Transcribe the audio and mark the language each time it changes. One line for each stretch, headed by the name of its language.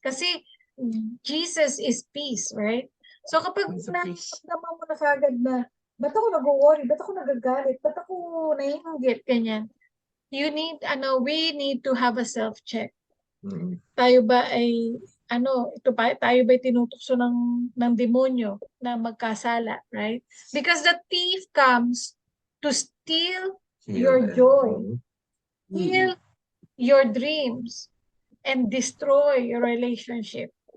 English: Kasi Jesus is peace, right?
Filipino: So kapag naman mo na kagad na, ba't ako nag-worry? Ba't ako nagagalit? Ba't ako naiinggit? Ganyan.
English: We need to have a self-check.
Filipino: Tayo ba ay ito ba, tayo ba'y tinutukso ng demonyo na magkasala, right?
English: Because the thief comes to steal your joy, steal your dreams, and destroy your relationship.